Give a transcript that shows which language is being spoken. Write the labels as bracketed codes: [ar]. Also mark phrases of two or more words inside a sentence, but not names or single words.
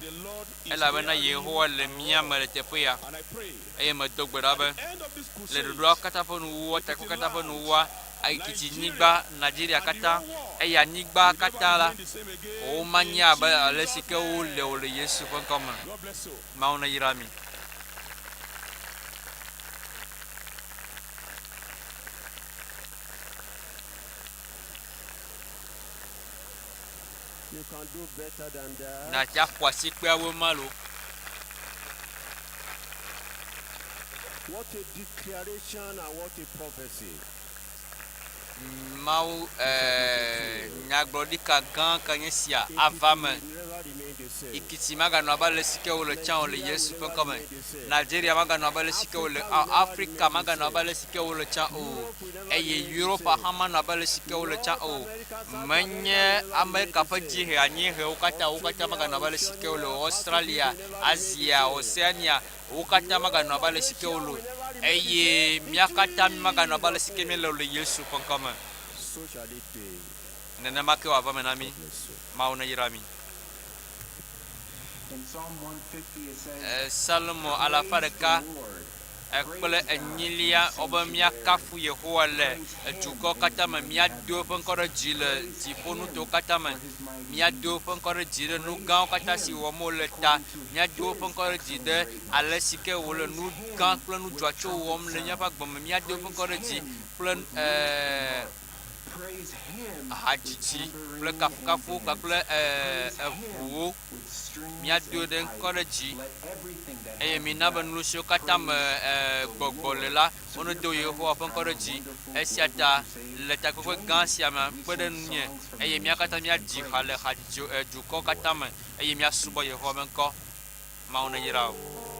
[en] The Lord is [ee] elabena [en] there. [ee] Yehowa le mía me le teƒe ya [en] And I pray, [ee] eye medo gbe ɖa be [en] end of this [ee] le [en] crusade, [ee] ɖoɖoa katã ƒe nuwuwɔ takpe katã ƒe nuwuwɔa Ekiti nyigba Nigeria katã eye anyigba katã la [en] remain the same again. [ee] womanye abe ale si ke wole wo le Yesu ƒe ŋkɔ me. [en] God bless you. [ee] Mawu neyra mi. [en] You can do better than that. [ee] Natsia xɔ asikpeawo ma lo. [en] What a declaration and what a prophecy. [ee] Mawu nyagblɔɖika gã ke nye sia ava me. [en] It will never remain the same. [ee] Ekiti maganɔ abe ale si ke wole tsã wole Yesu ƒe ŋkɔ me. Nigeria maganɔ abe ale si ke wole Afrika maganɔ abe ale si ke wole tsã o. Eye Europa hã manɔ abe ale si ke wole tsã o. Menye Amerika ƒe dzihe anyiehewo katã wo katã maganɔ abe ale si ke wole Australia, Asia, Oceania wo katã maganɔ abe ale si ke wole o. Eye mía katã maganɔ abe ale si ke míele le Yesu ƒe ŋkɔ me. [en] So shall it be. [ee] Nenema ke wòava me na mi. [en] Bless you. [ee] Mawu neyra mi. [en] In Psalm 150 it says, [ee] Salomo alafa ɖeka [en] Lord, [ee] kple enyilia wobe míakafu Yehowa le dukɔ katã me míado eƒe ŋkɔ ɖe dzi le dziƒonutowo katã me míado eƒe ŋkɔ ɖe dzi ɖe nu gãwo katã si wɔm wole ta míado eƒe ŋkɔ ɖe dzi ɖe ale si ke wòle nu gã kple nu dzɔatsuwo wɔm le míaƒe agbe me míado eƒe ŋkɔ ɖe dzi kple [en] praise him [ee] hadzidzi kple kafukafuwo kpakple eʋuwo [en] with strings [ee] míado [en] and [ee] ɖe ŋkɔ [en] pipes. [ee] ɖe dzi [en] Let everything that [ee] eye mina be nu siwo katã me gbɔgbɔ le la wonedo Yehowa ƒe ŋkɔ ɖe dzi esia ta le takpekpe gã sia me kpe ɖe nunye eye mía katã míadzi xa le dukɔ katã me eye míasubɔ Yehowa ƒe ŋkɔ. Mawu neyra wo.